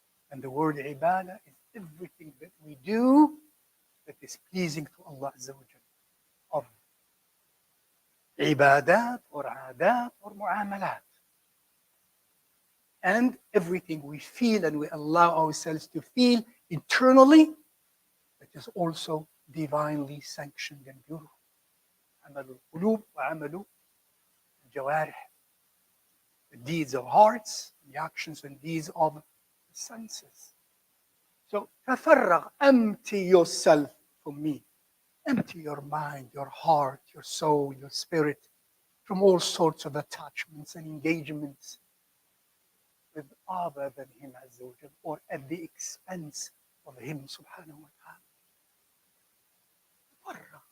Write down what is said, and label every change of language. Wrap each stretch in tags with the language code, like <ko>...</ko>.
<en>And the word ibadah is everything that we do that is pleasing to Allah Azza wa Jal, of ibadat or adat or mu'amalat. And everything we feel and we allow ourselves to feel internally, that is also divinely sanctioned and beautiful.</en> <ar>عمل القلوب وعمل الجوارح.</ar> <en>The deeds of hearts, the actions and deeds of the senses. So, تفرغ, empty yourself for me. Empty your mind, your heart, your soul, your spirit from all sorts of attachments and engagements with other than Him Azza wa Jal, or at the expense of Him Subhanahu wa Ta'ala.</en>